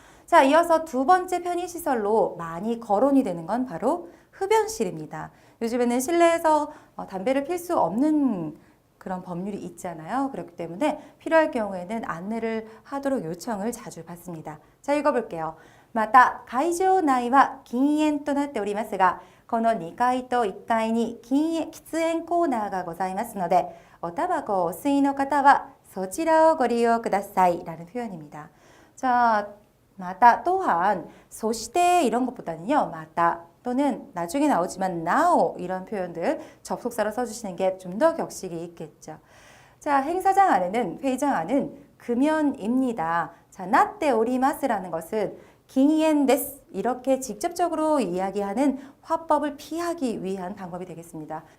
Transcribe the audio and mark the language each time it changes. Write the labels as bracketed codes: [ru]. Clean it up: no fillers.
[ko] 자, 이어서 두 번째 편의시설로 많이 거론이 되는 건 바로 흡연실입니다. 요즘에는 실내에서 담배를 필 수 없는 그런 법률이 있잖아요. 그렇기 때문에 필요할 경우에는 안내를 하도록 요청을 자주 받습니다. 자, 읽어볼게요. [ja] また会場内は禁煙となっておりますが、この2階と1階に喫煙コーナーがございますので、おタバコをお吸いの方はそちらをご利用ください [ko] 라는 표현입니다. 자, 마다 또한 소시대 이런 것보다는요. 마다 또는 나중에 나오지만 now 이런 표현들 접속사로 써주시는 게 좀 더 격식이 있겠죠. 자, 행사장 안에는 회의장 안은 금연입니다. 자, 나tte 오리마스라는 것은 긴엔 데스 이렇게 직접적으로 이야기하는 화법을 피하기 위한 방법이 되겠습니다.